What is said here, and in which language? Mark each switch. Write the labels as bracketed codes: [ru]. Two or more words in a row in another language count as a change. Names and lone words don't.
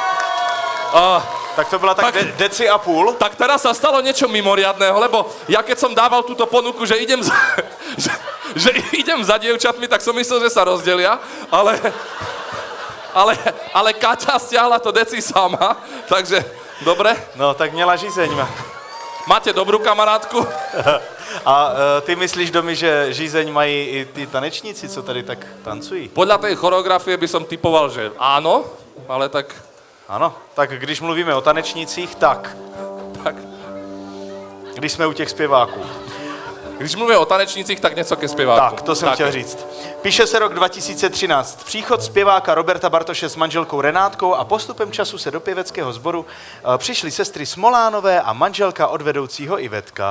[cs] Tak to byla tak deci a půl. [sk] Tak teraz sa stalo niečo mimoriadného, lebo ja keď som dával túto ponuku, že idem že idem za dievčatmi, tak som myslel, že sa rozdelia, ale Kaťa stiahla to deci sama, takže dobre. No, [cs] tak měla žízeň. [sk] Máte dobrú kamarátku? [cs] A ty myslíš, Domi, že žízeň mají i ty tanečníci, co tady tak tancují? [sk] Podľa tej choreografie by som typoval, že áno, ale tak... [cs] Ano, tak když mluvíme o tanečnících, tak. Když jsme u těch zpěváků. Když mluvíme o tanečnících, tak něco ke zpěváku. Tak, to jsem chtěl říct. Píše se rok 2013. Příchod zpěváka Roberta Bartoše s manželkou Renátkou a postupem času se do pěveckého sboru přišly sestry Smolánové a manželka od vedoucího Ivetka.